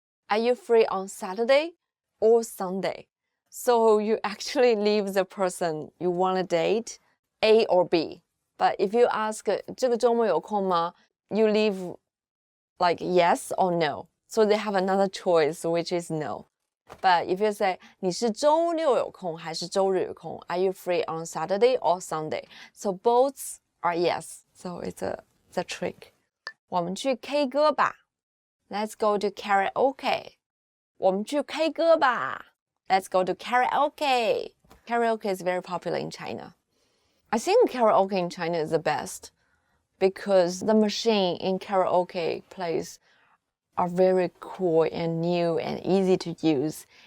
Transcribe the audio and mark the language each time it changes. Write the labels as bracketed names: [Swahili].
[English] Are you free on Saturday or Sunday? So you actually leave the person you want to date, A or B. But if you ask, [Chinese] 这个周末有空吗? [English] You leave like yes or no. So they have another choice, which is no. But if you say, [Chinese] 你是周六有空还是周日有空? [English] Are you free on Saturday or Sunday? So both are yes. So it's a trick. [Chinese] 我们去 K 歌吧. [English] Let's go to karaoke. [Chinese] 我们去 K 歌吧. [English] Let's go to karaoke. Karaoke is very popular in China. I think karaoke in China is the best because the machine in karaoke place are very cool and new and easy to use.